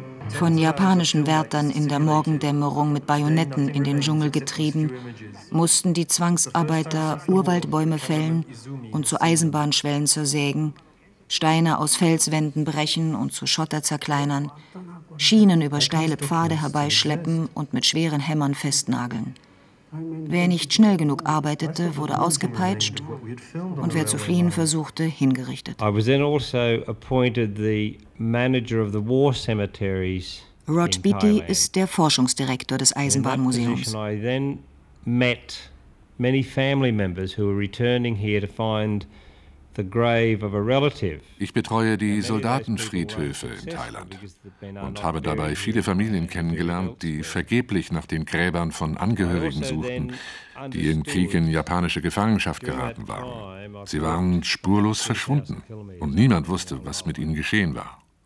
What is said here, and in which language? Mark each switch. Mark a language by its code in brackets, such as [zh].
[de] Von japanischen Wärtern in der Morgendämmerung mit Bajonetten in den Dschungel getrieben, mussten die Zwangsarbeiter Urwaldbäume fällen und zu Eisenbahnschwellen zersägen, Steine aus Felswänden brechen und zu Schotter zerkleinern, Schienen über steile Pfade herbeischleppen und mit schweren Hämmern festnageln. Wer nicht schnell genug arbeitete, wurde ausgepeitscht und wer zu fliehen versuchte, hingerichtet. [en] I was then also appointed the manager of the war cemeteries. [de] Rod Beatty ist der Forschungsdirektor des Eisenbahnmuseums. [en] I then met many family members who were returning here to find the grave of a relative. [de] Ich betreue die Soldatenfriedhöfe in Thailand und habe dabei viele Familien kennengelernt, die vergeblich nach den Gräbern von Angehörigen suchten, die im Krieg in japanische Gefangenschaft geraten waren. Sie waren spurlos verschwunden und niemand wusste, was mit ihnen geschehen war.